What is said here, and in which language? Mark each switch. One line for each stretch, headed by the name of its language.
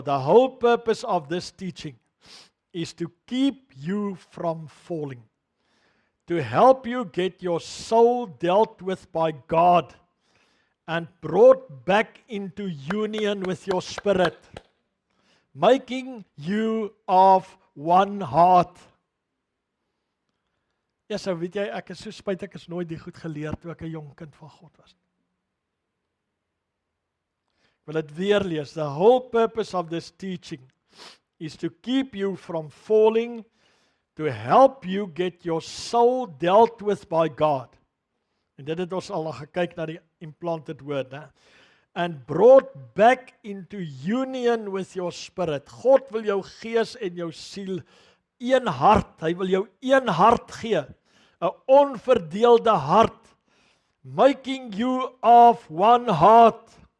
English: The whole purpose of this teaching is to keep you from falling. To help you get your soul dealt with by God and brought back into union with your spirit, making you of one heart.
Afrikaans: Ja, so weet jy, ek is so spyt, ek is nooit die goed geleer toe ek 'n jong kind van God was. Ek wil dit weer lees.
English: The whole purpose of this teaching is to keep you from falling, to help you get your soul dealt with by God.
Afrikaans: En dit het ons al gekyk na die implanted word, né?
English: And brought back into union with your spirit.
Afrikaans: God wil jou gees en jou siel een hart, hy wil jou een hart gee, 'n onverdeelde hart,
English: making you of one heart.